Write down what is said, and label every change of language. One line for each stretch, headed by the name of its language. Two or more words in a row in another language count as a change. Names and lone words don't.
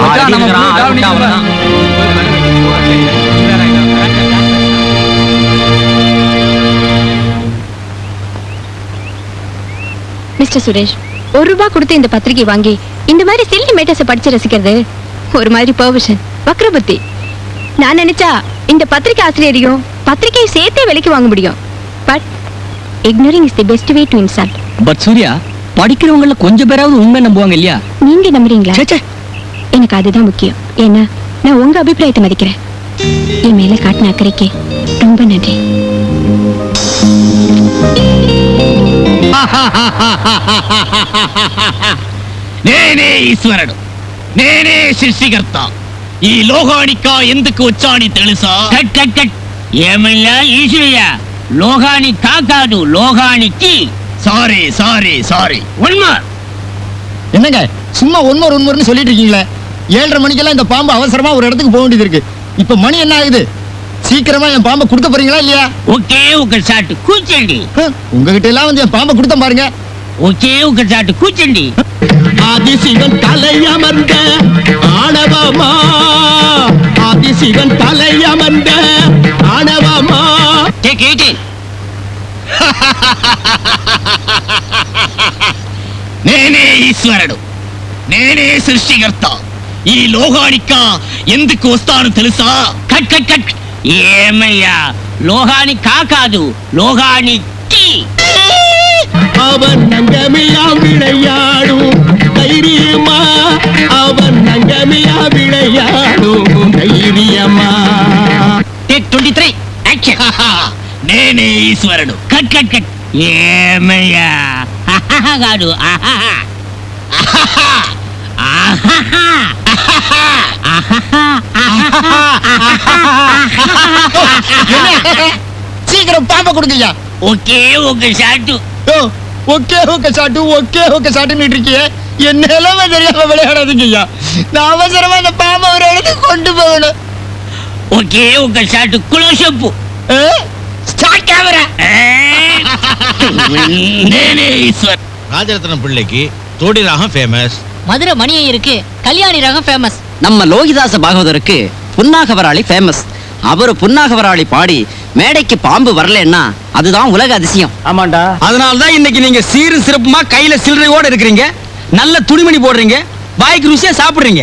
Tamil: மிஸ்டர் சுரேஷ், ₹1 கொடுத்து இந்த பத்திரிகை வாங்கி இந்த மாதிரி
English: silly matters
Tamil: படிச்சு ரசிக்கிறது ஒரு மாதிரி பெர்வர்ஷன், வக்ரபுத்தி. நான் நினைச்சா இந்த பத்திரிகை ஆசிரியரையும் பத்திரிகையை சேர்த்தே விலைக்கு வாங்க முடியும்.
English: பட் ignoring is the best way to insult.
Tamil: பட் சூர்யா, படிக்கிறவங்கள கொஞ்சம் பேராவது உண்மை நம்புவாங்க இல்லையா? நீங்க நம்புறீங்களா? ச்சே எனக்கு அதுதான் முக்கியம். ஏன்னா நான் உங்க அபிப்பிராயத்தை மதிக்கிறேன். என் மேல காட்டின அக்கறைக்கு ரொம்ப நன்றி.
Telugu: నేనే ఈశ్వరుడు, నేనే సృష్టికర్త. ఈ లోకానిక ఎందుకు వచ్చాని తెలుసా? కట్ కట్ కట్. ఏమయ్యా ఈశ్వరయ్య, లోకానికి కాదు, లోకానికి.
English: Sorry sorry sorry. One more.
Tamil: என்னங்க சும்மா ஒன்மோர்னு சொல்லிட்டு இருக்கீங்களே? 7:30 மணிக்கெல்லாம் இந்த பாம்பு அவசரமா ஒரு இடத்துக்கு போக வேண்டியது இருக்கு. இப்ப மணி என்ன ஆகுது? சீக்கிரமா என் பாம்பை கொடுக்க போறீங்களா இல்லையா?
Telugu: ఒకే ఒక షాట్ కూర్చోండి.
Tamil: உங்ககிட்ட எல்லாம் வந்து என் பாம்பை கொடுத்த பாருங்க.
Telugu: ఒకే ఒక షాట్ కూర్చోండి.
Tamil: ஆதிசிவன் தலையமர்ந்த ஆணவமா, ஆதிசிவன் தலையமர்ந்த ஆணவமா.
Telugu: టేక్ 18. నేనే ఈశ్వరుడు, నేనే సృష్టికర్త. ఈ లోకానిక ఎందుకు వస్తాను తెలుసా? కట్ కట్ కట్. ఏమయ్యా, లోకానికి కాదు, లోకానికి.
Tamil: அவன் நங்கமியா விளையாடும் தைரியமா, அவன் நங்கமியா விளையாடும் தைரியமா.
Telugu: టేక్ 23. యాక్షన్. నేనే ఈశ్వరుడు. కట్ కట్ కట్. ఏమయ్యా కాదు.
Tamil: சீக்கிரம் பாம்பை கொடுங்கய்யா.
Telugu: ఒకే ఒక షాట్.
Tamil: ஓகே சாட்டுன்னு இருக்கியே. என்ன எல்லாமே தெரியாம விளையாடாதீங்கய்யா. நான் அவசரமா இந்த பாம்பை ஒரு இடத்துக்கு கொண்டு போகணும்.
Telugu: ఒకే ఒక షాట్ క్లోజప్.
English: start camera.
Telugu: నేనే ఈశ్వర్.
Tamil: ராஜரத்னம் பிள்ளைக்கு தோடி ராகம் ஃபேமஸ். மதுரை மணியை இருக்கு, கல்யாணி ரகம் ஃபேமஸ். நம்ம லோகிதாச பாகவதருக்கு புன்னாகவராளி ஃபேமஸ். அவரு புன்னாகவராளி பாடி மேடைக்கு பாம்பு வரலன்னா அதுதான் உலக அதிசயம். ஆமாண்டா, அதனால தான் இன்னைக்கு நீங்க சீரு சிறப்புமா கையில சில்லறையோட இருக்கிறீங்க, நல்ல துணிமணி போடுறீங்க, வாய்க்கு ருசியா சாப்பிடுறீங்க.